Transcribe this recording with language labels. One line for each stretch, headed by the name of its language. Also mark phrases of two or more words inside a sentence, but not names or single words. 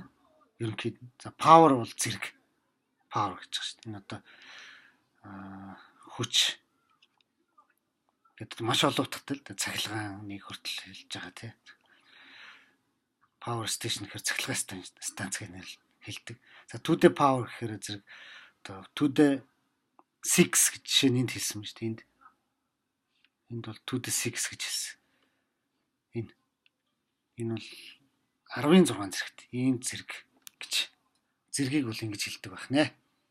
Mongolian: Ерөнхийд нь. За power бол зэрэг. Power гэж байгаа шүү. Энэ одоо хүч гэдэг маш олон утгатай л цахилгааныг хүртэл хэлж байгаа тийм.
English: Power station
Mongolian: гэхээр цахилгаан станцыг нэр хэлдэг. За
English: to the power
Mongolian: гэхээр зэрэг одоо
English: to the 6
Mongolian: гэж жишээ нь энд хэлсэн шүү дээ. Энд бол
English: to the 6
Mongolian: гэж хэлсэн. Энэ бол 10-ын 6 зэрэгт ийм зэрэг гэж зэргийг бол ингэж хэлдэг байх нэ.